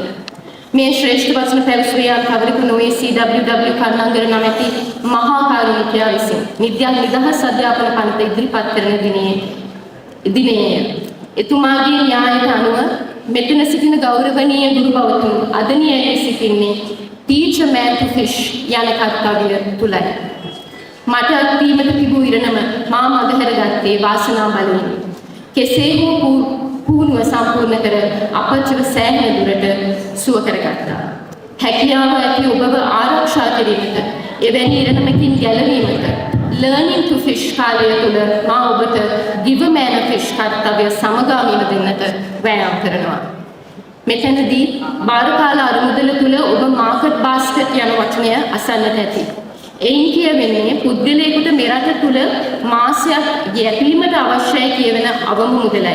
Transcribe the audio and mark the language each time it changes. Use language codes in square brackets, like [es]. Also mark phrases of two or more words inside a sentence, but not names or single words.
[si] මේ ශ්‍රේෂ්ඨ වචන පැවසුවේ කවරෙකු නොවේ CWW කර්ණංගර නමැති මහා කාරුණිකයා විසින් නිදහස් අධ්‍යාපන පනත ඉදිරිපත් කරන දිනේය. එතුමාගේ න්‍යායට අනුව මෙතන සිටින ගෞරවනීය ගුරු බවතුන් අද න්‍යායයේ සිටින්නේ [en] teach a man to fish [si] යන කර්තව්‍ය තුලයි. මට අත්වීමට තිබූ ඉරණම මා මගහැරගත්තේ වාසනා බලයෙන්. කෙසේ හෝ පුහුණුව සම්පූර්ණ කර අපච්චිව සෑහෙන දුරට සුව කරගත්තා. හැකියාව ඇති ඔබව ආරක්ෂා කිරීමට, එවැනි ඉරණමකින් ගැලවීමට [en] learning to fish [si] කාලය තුළ මා ඔබට [en] give a man a fish [si] කර්තව්‍ය සමගාමීව දෙන්නට වෑයම් කරනවා. මෙතනදී බාරකාල අරමුදල තුළ ඔබ [en] market basket [si] යන වචනය අසන්නට ඇති. එයින් කියවෙන්නේ පුද්ගලයෙකුට මෙරට තුළ මාසයක් යැපීමට අවශ්‍යයි කියවෙන අවම මුදලයි.